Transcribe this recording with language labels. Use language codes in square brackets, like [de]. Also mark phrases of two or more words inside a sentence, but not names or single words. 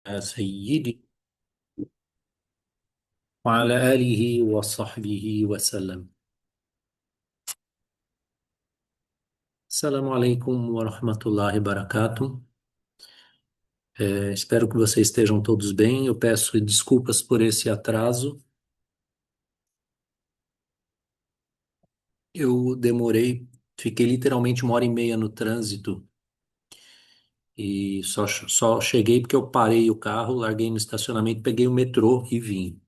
[ar] سيدي وعلى آله وصحبه وسلم. السلام عليكم ورحمة الله وبركاته. [pt] Espero que vocês estejam todos bem. Eu peço desculpas por esse atraso. Eu demorei, fiquei literalmente 1 hora e meia no trânsito e só cheguei porque eu parei o carro, larguei no estacionamento, peguei o metrô e vim.